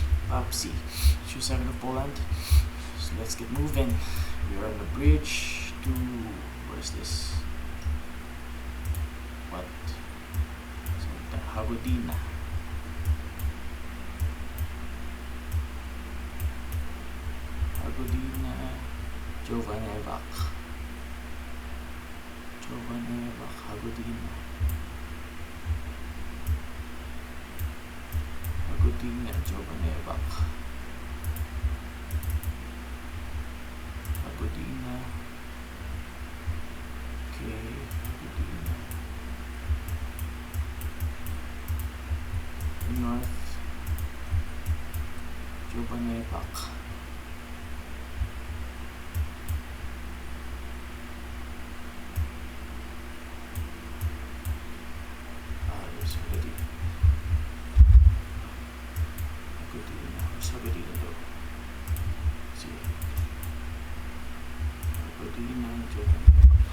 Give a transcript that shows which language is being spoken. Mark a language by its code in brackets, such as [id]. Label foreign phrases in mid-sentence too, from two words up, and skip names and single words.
[en] Up C. Choose 7 of Poland. So let's get moving. We are on the bridge to, where's this? What? Hagodina. Hagodina. Jovanevac. Hagodina. Hagodina, Jovanevac. Hagodina. Okay, Hagodina. North. Jovanevac. There's already Hagodina. Where's Hagodina though? Let's see. Hagodina, Jovanevac.